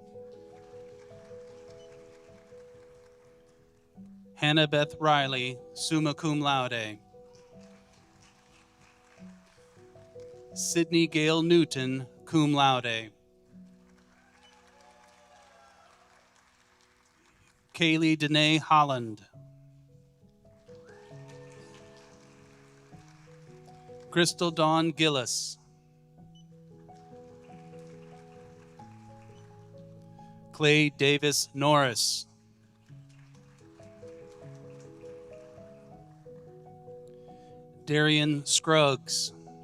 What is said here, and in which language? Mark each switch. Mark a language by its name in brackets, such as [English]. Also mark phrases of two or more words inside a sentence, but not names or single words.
[English] Hannah Beth Riley, [Latin] summa cum laude. [English] Sydney Gale Newton, [Latin] cum laude. [English] Kaylee Danae Holland. Crystal Dawn Gillis. Clay Davis Norris. Darian Scruggs.